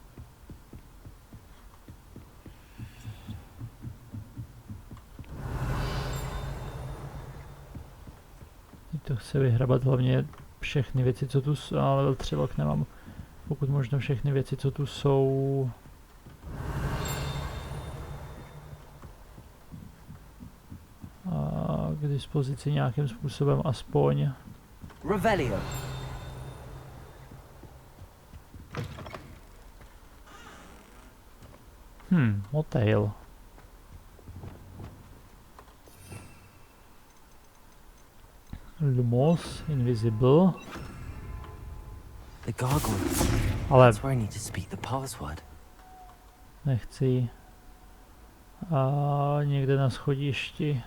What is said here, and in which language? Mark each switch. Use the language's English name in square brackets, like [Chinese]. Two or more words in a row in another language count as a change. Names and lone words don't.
[Czech] To chce vyhrabat hlavně všechny věci, co tu jsou, ale [English] level 3 lock [Czech] nemám. Pokud možno všechny věci, co tu jsou. K dispozici nějakým způsobem aspoň. Revelio. Motel. Lumos, invisible. [English] The gargoyle. [Czech] Ale [English] That's where I need to speak the password. [Czech] nechci. A někde na schodišti.